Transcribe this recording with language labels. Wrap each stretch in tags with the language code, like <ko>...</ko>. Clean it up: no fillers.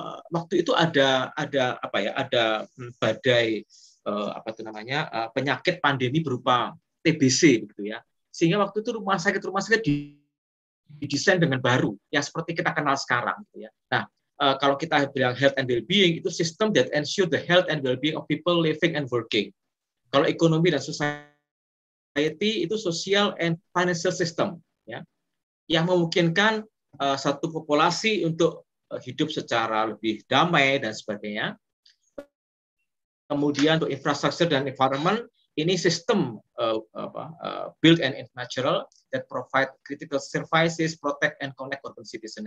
<id>waktu itu ada apa ya, ada badai apa itu namanya, penyakit pandemi berupa TBC gitu ya. Sehingga waktu itu rumah sakit didesain dengan baru yang seperti kita kenal sekarang gitu ya.</id> <en>Nah,</en> <id>kalau kita bilang</id> <en>health and well-being,</en> <id>itu sistem</id> <en>that ensure the health and well-being of people living and working.</en> <id>Kalau ekonomi dan society itu</id> <en>social and financial system</en> <id>ya, yang memungkinkan satu populasi untuk hidup secara lebih damai dan sebagainya. Kemudian untuk infrastruktur dan environment, ini sistem</id> <en>built and natural that provide critical services, protect and connect urban citizen.</en>